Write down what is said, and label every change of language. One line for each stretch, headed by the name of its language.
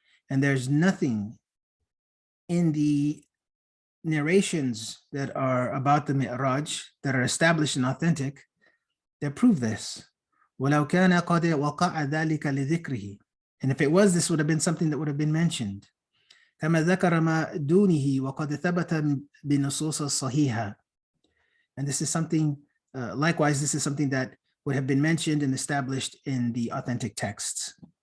English: And there's nothing in the narrations that are about the Mi'raj that are established and authentic that prove this.
Arabic: وَلَوْ كَانَ قَدْ وَقَعَ ذَلِكَ لِذِكْرِهِ.
English: And if it was, this would have been something that would have been mentioned.
Arabic: كما ذكر ما دونه وقد ثبت بنصوص الصحيحة.
English: And this is something, likewise, this is something that would have been mentioned and established in the authentic texts.